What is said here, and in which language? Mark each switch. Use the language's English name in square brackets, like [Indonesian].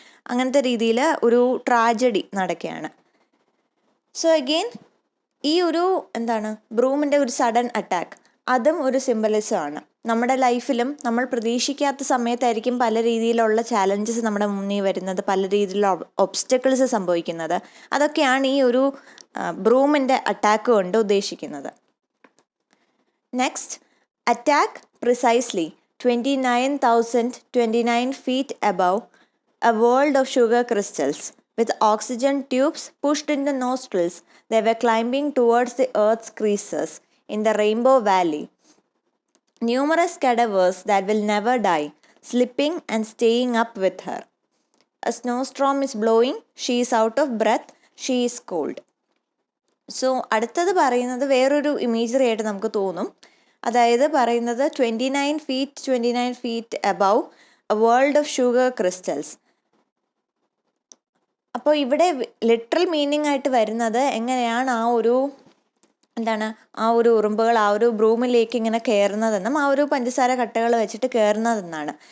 [Malayalam] അങ്ങനത്തെ രീതിയിൽ ഒരു ട്രാജഡി നടക്കുകയാണ്. സോ അഗെയിൻ ഈ ഒരു ബ്രൂമിൻ്റെ ഒരു സഡൻ അറ്റാക്ക്, അതും ഒരു സിംബലിസമാണ്. നമ്മുടെ ലൈഫിലും നമ്മൾ പ്രതീക്ഷിക്കാത്ത സമയത്തായിരിക്കും പല രീതിയിലുള്ള ചാലഞ്ചസ് നമ്മുടെ മുന്നിൽ വരുന്നത്, പല രീതിയിലുള്ള ഒബ്സ്റ്റക്കിൾസ് സംഭവിക്കുന്നത്. അതൊക്കെയാണ് ഈ ഒരു ബ്രൂമിൻ്റെ അറ്റാക്ക് കൊണ്ട് ഉദ്ദേശിക്കുന്നത്. Next. [English] Attack precisely 29,029 feet above a world of sugar crystals. With oxygen tubes pushed into nostrils, they were climbing towards the earth's creases in the Rainbow Valley. Numerous cadavers that will never die, slipping and staying up with her. A snowstorm is blowing, she is out of breath, she is cold. [Malayalam] So അടുത്തത് പറയുന്നത് വേറൊരു imagery ആയിട്ട് നമുക്ക് തോന്നും. അതായത് പറയുന്നത് [English] 29 feet above a world of sugar crystals. [Malayalam] അപ്പോൾ ഇവിടെ ലിറ്ററൽ മീനിങ് ആയിട്ട് വരുന്നത് എങ്ങനെയാണ് ആ ഒരു എന്താണ് ആ ഒരു ഉറുമ്പുകൾ ആ ഒരു ബ്രൂമിലേക്ക് ഇങ്ങനെ കയറുന്നതെന്നും ആ ഒരു പഞ്ചസാര കട്ടകൾ വെച്ചിട്ട് കയറുന്നതെന്നാണ്.